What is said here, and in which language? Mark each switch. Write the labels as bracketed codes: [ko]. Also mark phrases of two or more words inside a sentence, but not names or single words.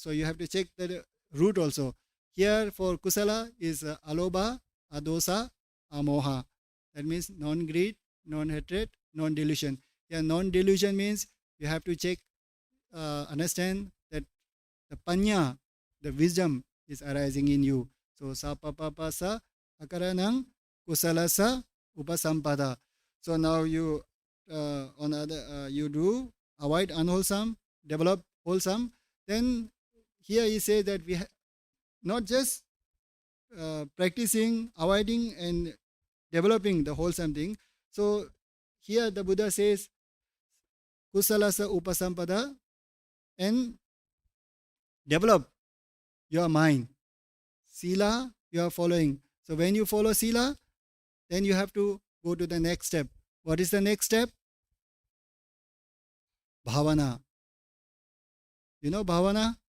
[en] So you have to check the root also. Here for kusala is [pi] aloba, adosa, amoha. [en] That means non-greed, non-hatred, non-delusion. Yeah, non-delusion means you have to check, understand that the panya, the wisdom is arising in you. [pi] So sapapapasa akaranang kusalasa upasampada. [en] So now you on other you do avoid unwholesome, develop wholesome. Then here he says that we not just practicing, avoiding, and developing the wholesome thing. So here the Buddha says [pi] kusalasa upasampada, [en] and develop your mind. Sila you are following. So when you follow sila, then you have to go to the next step. What is the next step? Bhavana. You know bhavana?